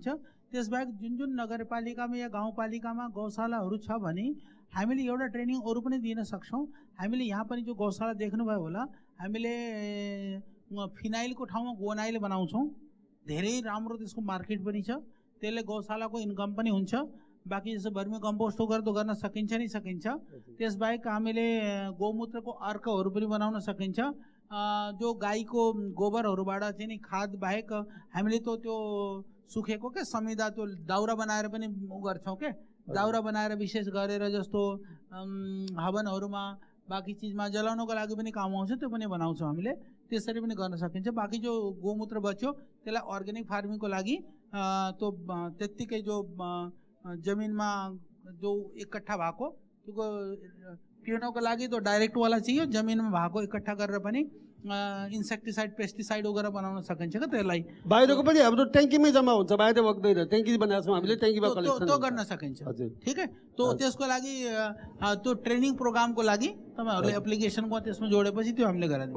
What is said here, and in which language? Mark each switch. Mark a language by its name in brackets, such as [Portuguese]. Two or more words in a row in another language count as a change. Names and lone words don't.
[Nepali] त्यसबाहेक जुन जुन नगरपालिकामा या गाउँपालिकामा गौशालाहरू छ भने हामीले एउटा ट्रेनिङ अरू पनि दिन सक्छौँ। हामीले यहाँ पनि जो गौशाला देख्नुभयो होला, हामीले फिनाइलको ठाउँमा गोनाइल बनाउँछौँ। धेरै राम्रो त्यसको मार्केट पनि छ, त्यसले गौशालाको इन्कम पनि हुन्छ। बाकी जस्तो भर्मी कम्पोस्ट वगैरह तो गर्न सकिन्छ नि सकिन्छ। त्यसबाहेक हामीले गोमूत्रको अर्कहरू पनि बनाउन सकिन्छ। जो गाईको गोबरहरूबाट चाहिँ नि खाद बाहेक हामीले तो त्यो सुकेको के समिदा त्यो दाउरा बनाएर पनि गर्छौँ के, दाउरा बनाएर विशेष गरेर जस्तो हवनहरूमा बाकी चिजमा जलाउनको लागि पनि काम आउँछ, त्यो पनि बनाउँछौँ हामीले। त्यसरी पनि गर्न सकिन्छ। बाकी जो गोमूत्र बच्यो त्यसलाई अर्ग्यानिक फार्मिङको लागि तो त्यत्तिकै जो जमिनमा जो इकट्ठा भएको त्यो पिउनको लागि तो [Hindi] डाइरेक्ट वाला चाहिए, [Nepali] जमिनमा भएको इकट्ठा गरेर पनि इन्सेक्टिसाइड पेस्टिसाइड वगैरह बनाउन सकिन्छ क्या त्यसलाई बाहिरको पनि हाम्रो ट्याङ्कीमै जम्मा हुन्छ, बाहिर बग्दैन। ट्याङ्की बनाएको छौँ हामीले, ट्याङ्कीमा कलेक्सन त्यो गर्न सकिन्छ हजुर। [Hindi] ठिक है। [Nepali] तो त्यसको लागि त्यो ट्रेनिङ प्रोग्रामको लागि तपाईँहरूले एप्लिकेसनको त्यसमा जोडेपछि त्यो हामीले गराइदिन्छौँ।